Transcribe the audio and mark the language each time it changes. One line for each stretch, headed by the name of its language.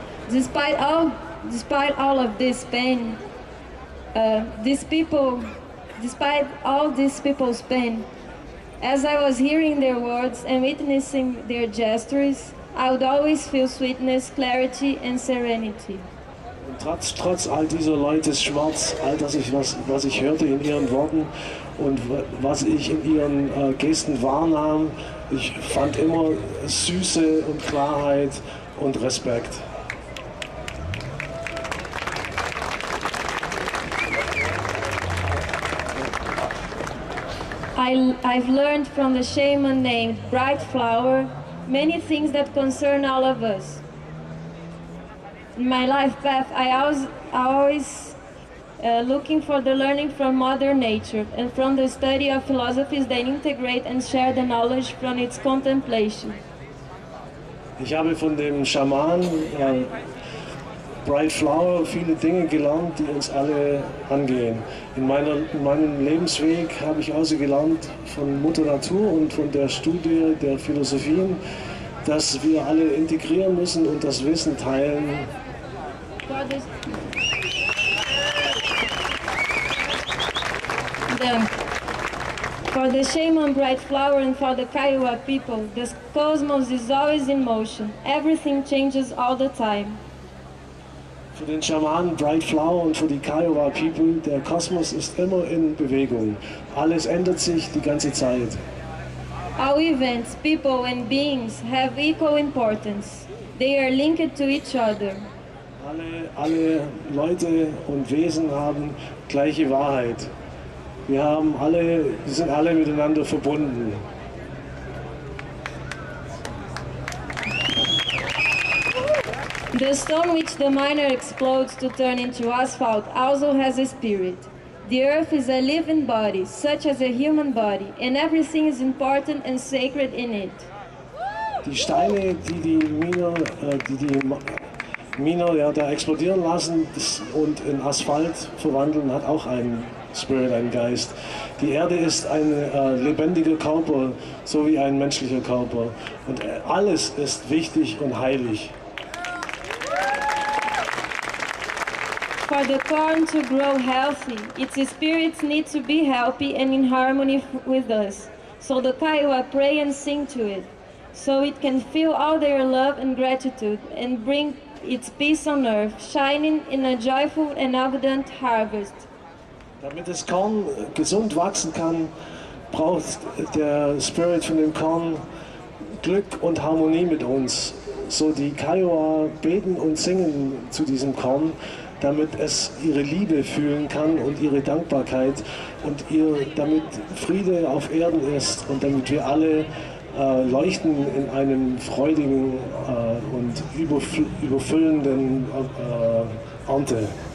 English: Despite all of this pain, despite all these people's pain, as I was hearing their words and witnessing their gestures, I would always feel sweetness, clarity and serenity.
German: Und trotz all dieser Leute Schmerz, all das, was ich hörte in ihren Worten und was ich in ihren Gesten wahrnahm, ich fand immer Süße und Klarheit und Respekt.
English: I've learned from the shaman named Bright Flower many things that concern all of us. In my life path, I always looking for the learning from Mother Nature and from the study of philosophies that integrate and share the knowledge from its contemplation.
German: Ich habe von dem Schaman Bright Flower viele Dinge gelernt, die uns alle angehen. In meinem Lebensweg habe ich also gelernt von Mutter Natur und von der Studie der Philosophien, dass wir alle integrieren müssen und das Wissen teilen.
English: For the shaman bright flower and for the Kiowa people, the cosmos is always in motion. Everything changes all the time.
German: Für den Schamanen Bright Flower und für die Kiowa People, der Kosmos ist immer in Bewegung. Alles ändert sich die ganze Zeit.
English: All events, people and beings have equal importance. They are linked to each other.
German: Alle Leute und Wesen haben gleiche Wahrheit. Wir sind alle miteinander verbunden.
English: The stone which the miner explodes to turn into asphalt also has a spirit. The earth is a living body, such as a human body, and everything is important and sacred in it.
German: Die Steine, die Miner da explodieren lassen und in Asphalt verwandeln, hat auch einen Spirit, einen Geist. Die Erde ist ein lebendiger Körper, so wie ein menschlicher Körper. Und alles ist wichtig und heilig.
English: For the corn to grow healthy, its spirits need to be healthy and in harmony with us. So the Kiowa pray and sing to it, so it can feel all their love and gratitude and bring its peace on earth, shining in a joyful and abundant harvest.
German: Damit das Korn gesund wachsen kann, braucht der Spirit von dem Korn Glück und Harmonie mit uns. So die Kiowa beten und singen zu diesem Korn, damit es ihre Liebe fühlen kann und ihre Dankbarkeit und damit Friede auf Erden ist und damit wir alle leuchten in einem freudigen und überfüllenden Ernte.